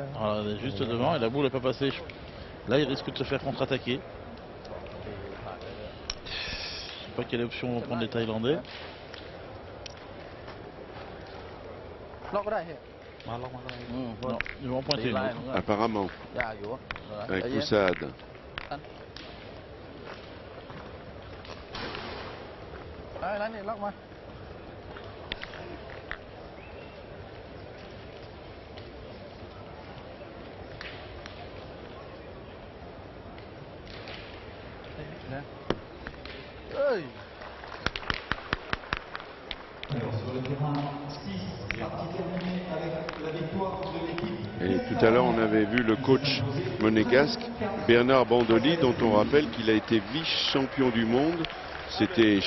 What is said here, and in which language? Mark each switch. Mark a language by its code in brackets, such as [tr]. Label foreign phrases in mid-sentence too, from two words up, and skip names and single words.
[fr] Voilà, il est juste devant et la boule n'est pas passée. Là, il risque de se faire contre-attaquer. Je sais pas quelle option vont prendre les Thaïlandais. Non, ils vont en pointer une autre. Apparemment, [th] ยากอยู่ [fr] avec [th] ใจเย็น [fr] Poussade. [th] นั่นนี่ล็อกมา เอ้ย [fr] Et tout à l'heure, on avait vu le coach monégasque, Bernard Bandoli, dont on rappelle qu'il a été vice-champion du monde.